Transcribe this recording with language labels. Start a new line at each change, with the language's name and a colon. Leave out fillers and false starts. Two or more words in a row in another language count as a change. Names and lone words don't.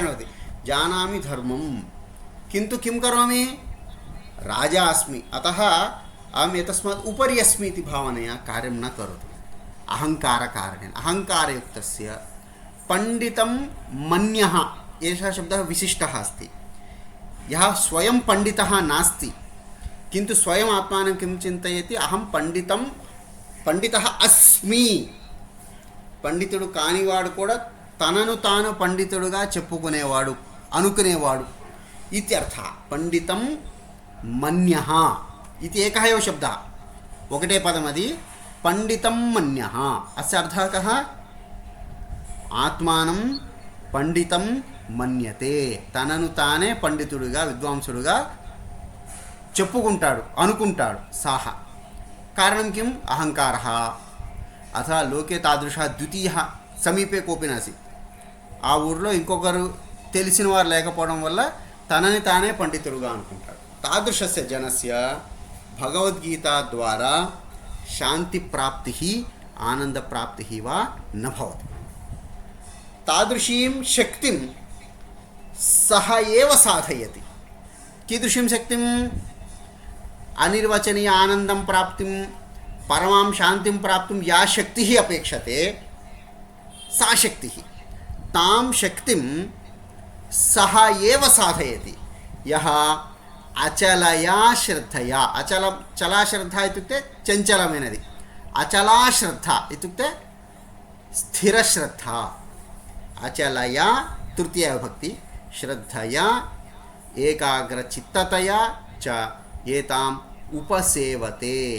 Sanskrit: वदति जानामि धर्मं किन्तु किं करोमि राजा अस्मि अतः अहम् एतस्मात् उपरि अस्मि इति भावनया कार्यं न करोति अहङ्कारकारणेन अहङ्कारयुक्तस्य पण्डितं मन्यः एषः शब्दः विशिष्टः अस्ति यः स्वयं पण्डितः नास्ति किन्तु स्वयम् आत्मानं किं चिन्तयति अहं పండితः अस्मि
Telugu: పండితుడు కానివాడు కూడా తనను తాను పండితుడుగా చెప్పుకునేవాడు అనుకునేవాడు
Sanskrit: ఇత్యర్థ పండితం మన్యః ఇది ఏకः एव शब्दः
Telugu: ఒకటే పదం అది
Sanskrit: పండితం మన్యః అస్య అర్థः కः ఆత్మానం పండితం మన్యతే
Telugu: తనను తానే పండితుడుగా విద్వాంసుడుగా చెప్పుకుంటాడు అనుకుంటాడు సాహ కారణం
Sanskrit: కిం అహంకారः అథ లోకే తాదృశः ద్వితీయः సమీపే కోపి నాసీత్
Telugu: ఆ ఊరిలో ఇంకొకరు తెలిసిన వారు లేకపోవడం వల్ల తనని తానే పండితుడుగా అనుకుంటాడు
Sanskrit: తాదృశస్య జనస్య భగవద్గీత ద్వారా శాంతి ప్రాప్తి ఆనంద ప్రాప్తి వా న భవతి तादृशीं शक्तिं सः एव साधयति कीदृशीं शक्तिं अनिर्वचनीय आनन्दं प्राप्तिं परमां शान्तिं प्राप्तुं या शक्तिः अपेक्षते सा शक्तिः तां शक्तिं सः एव साधयति यः अचलया श्रद्धया चला श्रद्धा इत्युक्ते चञ्चलमेनदि अचला श्रद्धा इत्युक्ते स्थिरश्रद्धा अचलया तृतीया विभक्ति श्रद्धया एकाग्रचित्ततया च एताम् उपसेवते